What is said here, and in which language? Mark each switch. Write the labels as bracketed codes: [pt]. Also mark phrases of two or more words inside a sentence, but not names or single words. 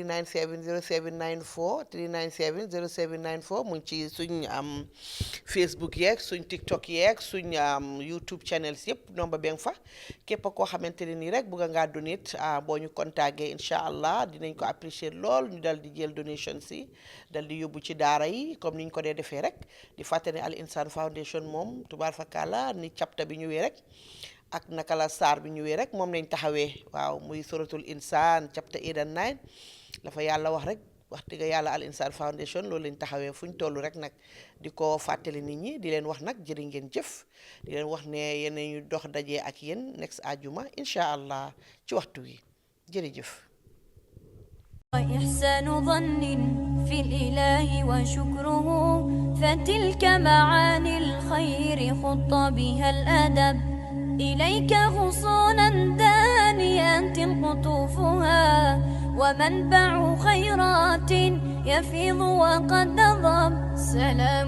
[wo] 3970794 3970794 mu ngi ci suñ Facebook yeeg suñ TikTok yeeg suñ YouTube channels yëpp nomba bi nga fa képp koo xamante ne nii rek bëgg ngaa donate boo ñu contacté [ar] إن شاء الله [wo] dinañ ko apprécier lool ñu dal di jël donation foundation si dal di yóbbu ci daara yi comme niñ ko dee defee rek di fàttali Al Insan Foundation moom tubaar fakala ni chapter bi ñëwee rek ak naka la saar bi ñëwee rek moom lañ taxawee waaw muy suratul insan [en] chapter 8 and 9 [wo] la fa yàlla wax rek wax dëgg yàlla Al Insan Foundation loolu lañ taxawee fu ñu toll rek nag di ko fàttali nit ñi di leen wax nag jërë ngeen jëf di leen wax ne yéen ñu dox dajee ak yéen next àjjuma [ar] إن شاء الله [wo] ci waxtu wi jërëjëf. [ar] وإحسان ظن في الإله وشكره فتلك معاني الخير خط بها الأدب إليك غصونا دانيات قطوفها ومنبع خيرات يفيض وقد ضب سلام